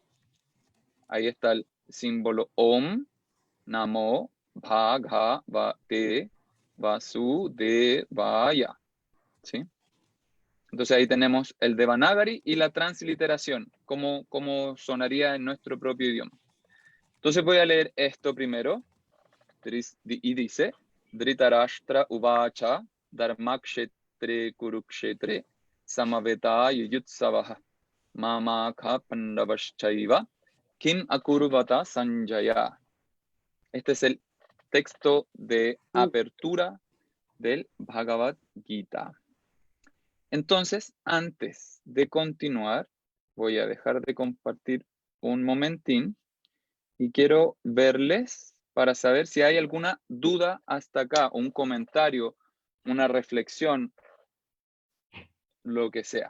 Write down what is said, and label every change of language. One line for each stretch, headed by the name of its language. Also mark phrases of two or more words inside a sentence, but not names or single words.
Spanish: Ahí está el símbolo
Sanskrit: ॐ नमो भगवते वासुदेवाय.
Spanish: ¿Sí? Entonces ahí tenemos el Devanagari y la transliteración, como sonaría en nuestro propio idioma. Entonces voy a leer esto primero. Y dice,
Sanskrit: धृतराष्ट्र उवाच धर्मक्षेत्रे कुरुक्षेत्रे समवेता युयुत्सवः मामकाः पाण्डवाश्चैव किम् अकुर्वत सञ्जय.
Spanish: Este es el texto de apertura del Bhagavad Gita. Entonces, antes de continuar, voy a dejar de compartir un momentín y quiero verles para saber si hay alguna duda hasta acá, un comentario, una reflexión, lo que sea.